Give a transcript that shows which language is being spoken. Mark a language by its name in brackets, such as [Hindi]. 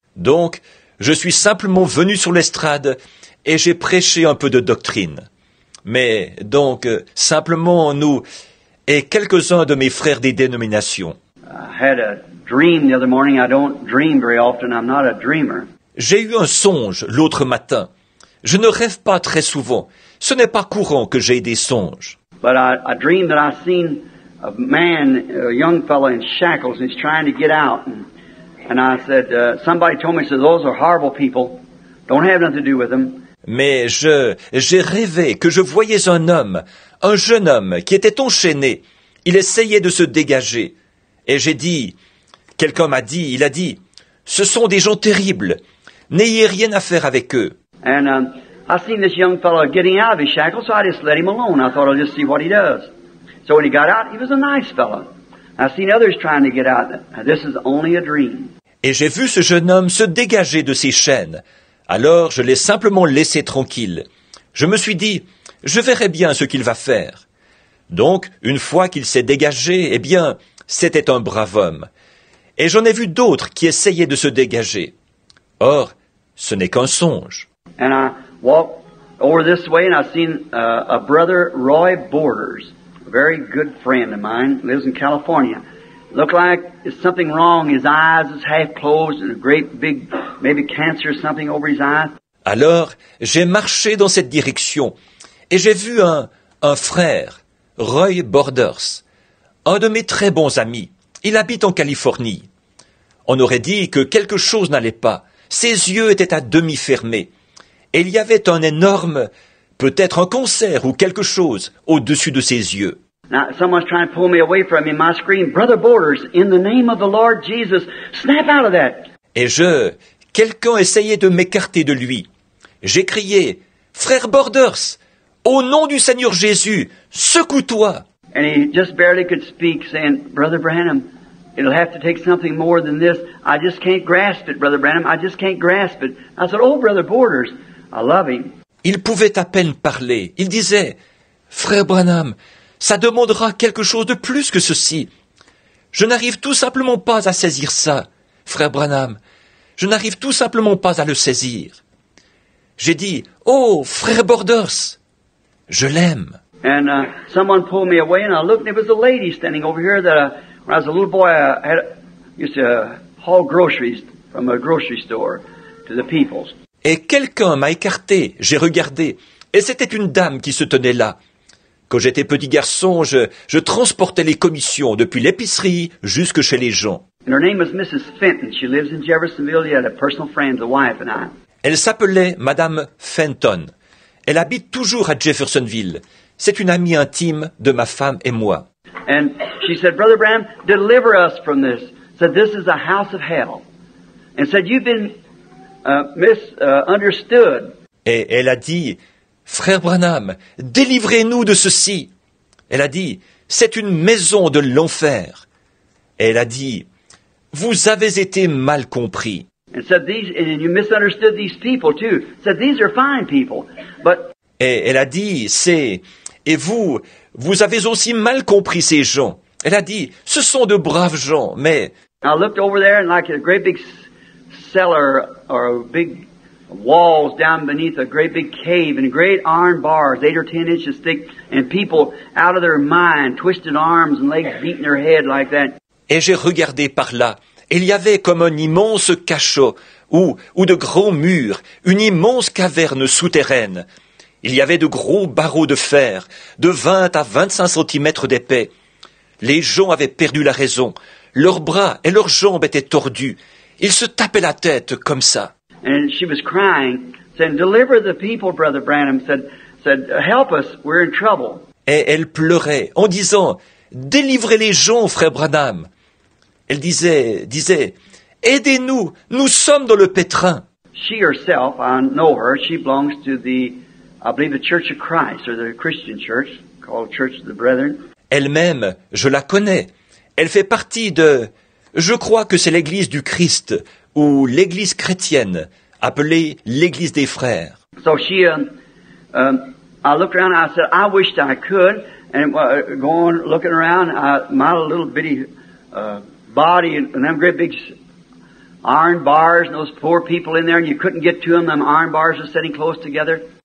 [French] Donc, je suis simplement venu sur l'estrade et j'ai prêché un peu de doctrine. Mais donc, simplement nous et quelques-uns de mes frères des dénominations. [English] I had a dream the other morning. I don't dream very often. I'm not a dreamer. [French] J'ai eu un songe l'autre matin. Je ne rêve pas très souvent. Ce n'est pas courant que j'aie des songes. [English] But I dreamed that I seen a man, a young fellow in shackles, and he's trying to get out. And I said, somebody told me, said, those are horrible people. Don't have nothing to do with them. [French] Mais j'ai rêvé que je voyais un jeune homme qui était enchaîné. Il essayait de se dégager. Et j'ai dit, quelqu'un m'a dit, il a dit, ce sont des gens terribles. N'ayez rien à faire avec eux. [English] And I seen this young fellow getting out of his shackles, so I just let him alone. I thought I'll just see what he does. So when he got out, he was a nice fellow. I've seen others trying to get out. Now, this is only a dream. [French] Et j'ai vu ce jeune homme se dégager de ses chaînes. Alors je l'ai simplement laissé tranquille. Je me suis dit, je verrai bien ce qu'il va faire. Donc, une fois qu'il s'est dégagé, eh bien, c'était un brave homme. Et j'en ai vu d'autres qui essayaient de se dégager. Or, ce n'est qu'un songe. [English] And I walked over this way and I seen a brother, Roy Borders, a very good friend of mine, lives in California. Looked like there's something wrong. His eyes is half closed and a great big, maybe cancer or something over his eyes. [French] Alors, j'ai marché dans cette direction et j'ai vu un frère, Roy Borders, un de mes très bons amis. Il habite en Californie. On aurait dit que quelque chose n'allait pas. Ses yeux étaient à demi fermés. Et il y avait un énorme, peut-être un cancer ou quelque chose au-dessus de ses yeux. [English] Now, someone's trying to pull me away from him. I scream, Brother Borders, in the name of the Lord Jesus, snap out of that. [French] Et quelqu'un essayait de m'écarter de lui. J'ai crié, Frère Borders, au nom du Seigneur Jésus, secoue-toi. [English] And he just barely could speak, saying, Brother Branham, it'll have to take something more than this. I just can't grasp it, Brother Branham. I just can't grasp it. I said, oh, Brother Borders, I love him. [French] Il pouvait à peine parler. Il disait, Frère Branham, ça demandera quelque chose de plus que ceci. Je n'arrive tout simplement pas à saisir ça, Frère Branham. Je n'arrive tout simplement pas à le saisir. J'ai dit, oh, Frère Borders, je l'aime. [English] And someone pulled me away, and I looked, and there was a lady standing over here that when I was a little boy, used to haul groceries from a grocery store to the peoples. [French] Et quelqu'un m'a écarté, j'ai regardé, et c'était une dame qui se tenait là. Quand j'étais petit garçon, je transportais les commissions depuis l'épicerie jusque chez les gens. [English] And her name was Mrs. Fenton. She lives in Jeffersonville. She had a personal friend, the wife and I. [French] Elle s'appelait Madame Fenton. Elle habite toujours à Jeffersonville. C'est une amie intime de ma femme et moi. [English] And she said, Brother Branham, deliver us from this. Said, this is a house of hell. And said, you've been misunderstood. [French] Et elle a dit, Frère Branham, délivrez-nous de ceci. Elle a dit, c'est une maison de l'enfer. Et elle a dit, vous avez été mal compris. [English] And said, and you misunderstood these people too. Said, these are fine people. But [French] Et elle a dit, et vous avez aussi mal compris ces gens. Elle a dit, ce sont de braves gens, mais... [English] I looked over there and like a great big cellar or big walls down beneath a great big cave and great iron bars, 8 or 10 inches thick, and people out of their mind, twisted arms and legs beating their head like that. [French] Et j'ai regardé par là. Il y avait comme un immense cachot, ou de grands murs, une immense caverne souterraine. Il y avait de gros barreaux de fer, de 20 à 25 centimètres d'épais. Les gens avaient perdu la raison. Leurs bras et leurs jambes étaient tordus. Ils se tapaient la tête comme ça. [English] And she was crying, saying, deliver the people, Brother Branham, said, help us, we're in trouble. [French] Et elle pleurait en disant, délivrez les gens, frère Branham. Elle disait, aidez-nous, nous sommes dans le pétrin. [English] She herself, I know her, she belongs to I believe the Church of Christ, or the Christian church, called Church of the Brethren. [French] Elle-même, je la connais. Elle fait partie je crois que c'est l'église du Christ, ou l'église chrétienne, appelée l'église des frères. [English] So she, I looked around and I said, I wished I could, and going, looking around, my little bitty, body and them great big iron bars and those poor people in there and you couldn't get to them iron bars are sitting close together.